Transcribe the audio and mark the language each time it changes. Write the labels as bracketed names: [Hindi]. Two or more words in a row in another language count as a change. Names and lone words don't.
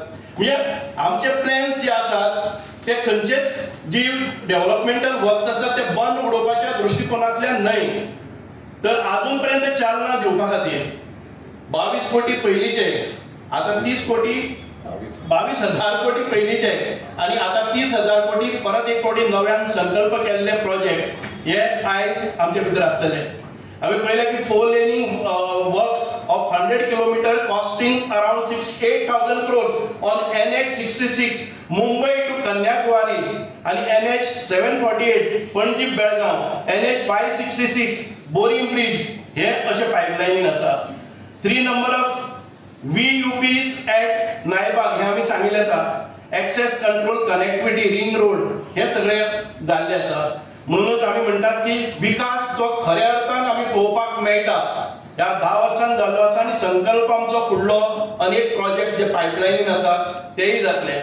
[Konkani] म्हणजे आमचे प्लॅन्स जे आसात ते खंयचेच जी [English] developmental works [Konkani] आसात ते बंद उडोवपाच्या दृष्टिकोनांतल्यान न्हय तर अजून पर्यंत चालना दिवपा खातीर 22 कोटी पयलींचे आता 30 कोटी 22,000 कोटी पयलींचे आणि आता 30,000 कोटी परत एक फावटी नव्यान संकल्प केल्ले प्रोजेक्ट हे आयज आमचे भितर आसतले. [English] आम्ही पहिले की 4 laning works of 100 kilometre costing around 8,000 crores on NH 66 Mumbai to Kanyakumari आणि NH 748 पणजी बेळगाव NH 566 बोरिंग ब्रिज [Konkani] हे असे पाईपलाईन आसा. [English] 3 number of VUPs at [Konkani] नायबाग हे आम्ही सांगितले आसा. [English] access control connectivity ring road [Konkani] हे सगळे जाल्ले आसा. म्हणूनच आम्ही म्हणतात की विकास जो खऱ्या अर्थान आम्ही पळोवपाक मेळटा ह्या 10 वर्सांत जाल्लो आसा आणि संकल्प आमचो फुडलो अनेक प्रोजेक्ट जे पायपलायनीन आसा तेही जातले.